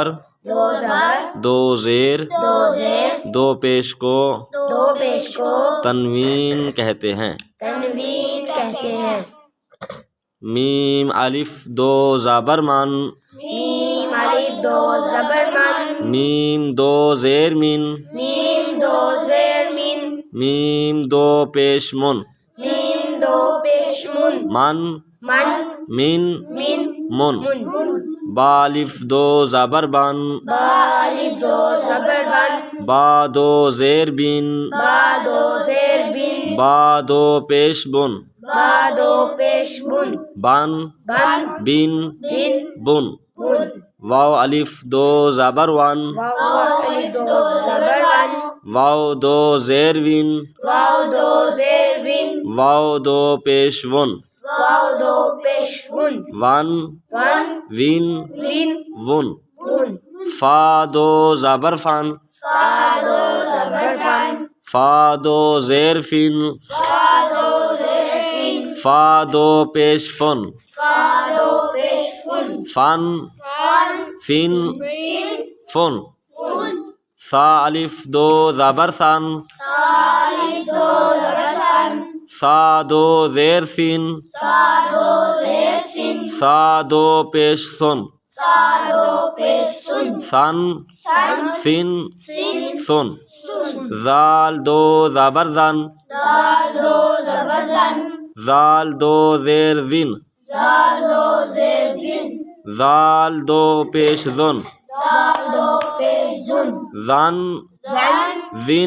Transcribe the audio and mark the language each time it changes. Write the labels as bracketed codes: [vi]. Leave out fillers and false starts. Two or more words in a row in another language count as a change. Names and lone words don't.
[ur] 2 زبر، 2 زیر، 2 زیر، 2 پیش کو 2 پیش کو تنوین کہتے ہیں۔ تنوین کہتے ہیں۔ میم الف 2 زبر من، میم الف 2 زبر من، میم 2 زیر من، میم 2 زیر من، میم 2 پیش من، میم 2 پیش من، من، من، من، من، من۔ من، با الف 2 زبر بن، با الف 2 زبر بن، با 2 زیر بن، با 2 زیر بن، با 2 پیش بن، با 2 پیش بن، بن، بن، بن، بن، بن۔ بن۔ واو الف 2 زبر ون، واو الف 2 زبر ون، واو 2 زیر ون، واو 2 زیر ون، واو 2 پیش ون، واو 2 پیش ون، ون، ون، ون، ون، ون۔ ون۔ فا 2 زبر فن، فا 2 زبر فن، فا 2 زیر فن، فا 2 زیر فن، فا 2 پیش فن، فا 2 پیش فن، فن، فن، فن، فن، فن۔ سا الف 2 زبر سن، سا الف 2 زبر سن، سا 2 زیر سین، سا 2 زیر سن، سا 2 پیش سن، سا 2 پیش سن، سن، سن، سن، سن، سن۔ سن۔ زال 2 زبر زن، زال 2 زبر زن، زال 2 زیر زن، زال 2 زیر زن، زال 2 پیش زن، زال 2 پیش زن، زن، زن، زن،